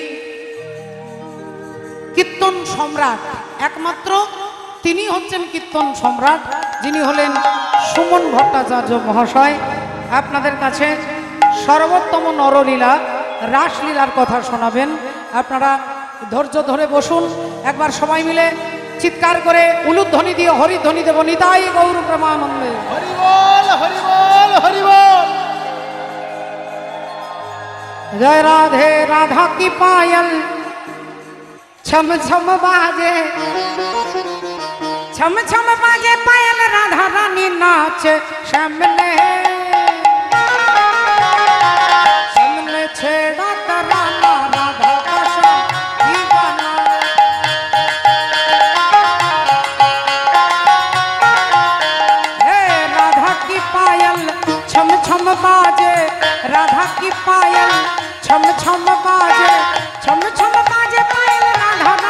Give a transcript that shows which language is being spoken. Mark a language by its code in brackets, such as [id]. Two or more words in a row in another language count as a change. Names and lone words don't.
[bn] কীর্তন সম্রাট একমাত্র তিনি হচ্ছেন কীর্তন সম্রাট যিনি হলেন সুমন ভট্টাচার্য মহাশয় আপনাদের কাছে সর্বোত্তম নরলীলা রাসলীলার কথা শোনাবেন। আপনারা ধৈর্য ধরে বসুন, একবার সবাই মিলে চিৎকার করে উলুধ্বনি দিয়ে হরিধ্বনি দেব নিতাই গৌর প্রেমানন্দে। হরি বল হরি বল হরি বল। [hi] जय राधे राधा की पायल छम छम बाजे छम छम बाजे पायल राधा रानी नाच श्यामले श्यामले छेड़ा तराना राधा का दीवाना हे राधा की पायल छम छम बाजे राधा की पायल छम छम बाजे पायल राधा